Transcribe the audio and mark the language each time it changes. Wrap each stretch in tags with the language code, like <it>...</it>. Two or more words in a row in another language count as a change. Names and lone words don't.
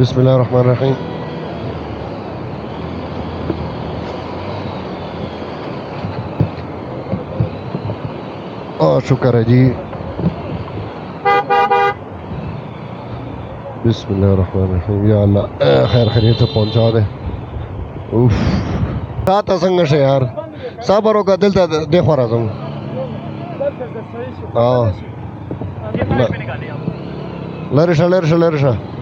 <ar>بسم اللہ الرحمن الرحیم</ar> <ur>شکر ہے جی</ur> <ar>بسم اللہ الرحمن الرحیم</ar> <ur>یا اللہ خیر خیریت سے پہنچا دے</ur> <ps>اوف تا څنګه شه یار صبر وکړه دلته دیخوا راځم لرې شه لرې شه لرې شه</ps>